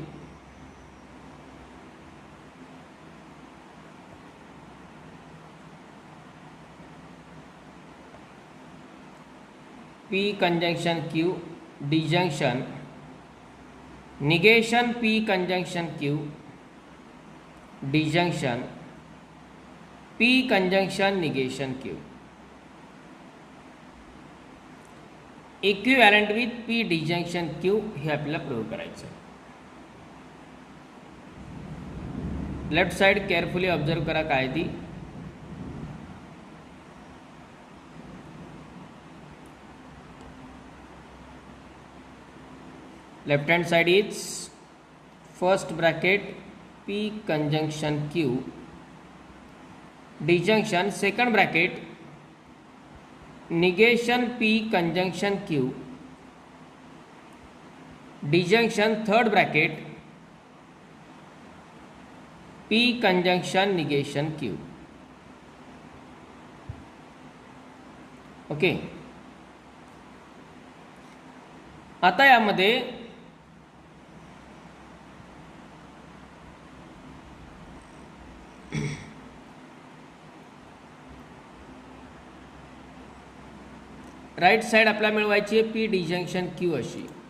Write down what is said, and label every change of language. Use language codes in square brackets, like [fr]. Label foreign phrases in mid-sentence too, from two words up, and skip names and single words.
[en] P conjunction Q disjunction negation P conjunction Q disjunction P conjunction negation Q equivalent with P disjunction Q [mr] हे आपल्याला प्रूव्ह करायचं आहे. [en] left side carefully observe [mr] करा काय ती. [en] left hand side is first bracket P conjunction Q disjunction second bracket negation P conjunction Q disjunction third bracket P conjunction negation Q. [mr] ओके. आता यामध्ये [en] right side [mr] आपल्याला मिळवायची आहे [en] P disjunction Q [mr] अशी.